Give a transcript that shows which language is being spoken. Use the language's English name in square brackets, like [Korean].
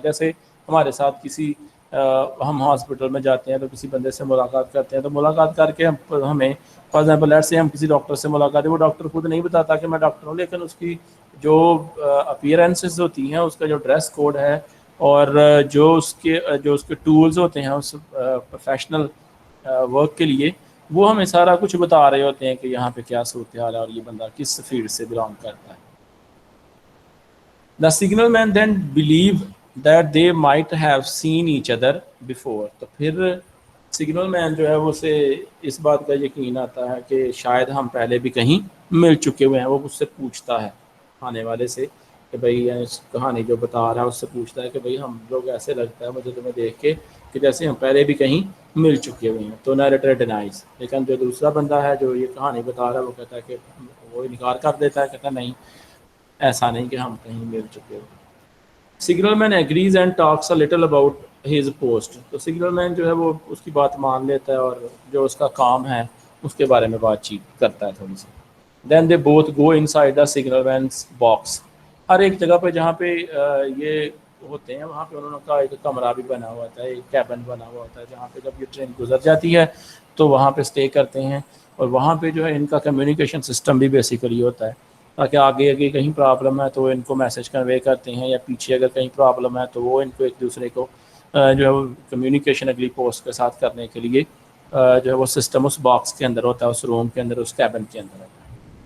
[Urdu] جیسے ہمارے ساتھ کسی ہم ہاسپٹل میں جاتے ہیں تو کسی بندے سے ملاقات کرتے ہیں, تو ملاقات کر کے ہمیں [English] for example [Urdu] ایٹ سے ہم کسی ڈاکٹر سے ملاقات ہے, وہ ڈاکٹر خود نہیں بتاتا کہ میں ڈاکٹر ہوں, لیکن اس کی جو اپیرنسز ہوتی ہیں, اس کا جو ڈریس کوڈ ہے اور جو اس کے ٹولز ہوتے ہیں اس پروفیشنل ورک کے لیے, وہ ہمیں سارا کچھ بتا رہے ہوتے ہیں کہ یہاں پہ کیا صورتحال ہے اور یہ بندہ کس فیلڈ سے بلانگ کرتا ہے. [English] The signal man then believe that they might have seen each other before. [Urdu] تو پھر سگنل مین جو ہے وہ اسے اس بات کا یقین آتا ہے کہ شاید ہم پہلے بھی کہیں مل چکے ہوئے ہیں. وہ اس سے پوچھتا ہے آنے والے سے کہ بھائی کہانی جو بتا رہا ہے اس سے پوچھتا ہے کہ بھائی ہم لوگ ایسے لگتا ہے مجھے تمہیں دیکھ کے کہ جیسے ہم پہلے بھی کہیں مل چکے ہوئے ہیں. تو [English] narrator denies, [Urdu] لیکن جو دوسرا بندہ ہے جو یہ کہانی بتا رہا ہے وہ کہتا ہے کہ وہ انکار کر دیتا ہے, کہتا ہے نہیں ایسا نہیں کہ ہم کہیں مل چکے ہوئے. [English] Signal man agrees and talks a little about his post. [Urdu] تو سگنل مین جو ہے وہ اس کی بات مان لیتا ہے اور جو اس کا کام ہے اس کے بارے میں بات چیت کرتا ہے تھوڑی سی. [English] Then they both go inside the signal man's box. [Urdu] ہر ایک جگہ پہ جہاں پہ یہ ہوتے ہیں وہاں پہ انہوں نے کہا ایک کمرہ بھی بنا ہوا ہوتا ہے, ایک کیبن بنا ہوا ہوتا ہے, جہاں پہ جب یہ ٹرین گزر جاتی ہے تو وہاں پہ اسٹے کرتے ہیں. اور وہاں پہ جو ہے ان کا کمیونیکیشن سسٹم بھی بیسیکلی ہوتا ہے, تاکہ آگے کہیں پرابلم ہے تو ان کو میسج کنوے کرتے ہیں, یا پیچھے اگر کہیں پرابلم ہے تو وہ ان کو ایک دوسرے کو جو ہے وہ کمیونیکیشن اگلی پوسٹ کے ساتھ کرنے کے لیے جو ہے وہ سسٹم اس باکس کے اندر ہوتا ہے, اس روم کے اندر, اس کیبن کے اندر ہوتا ہے.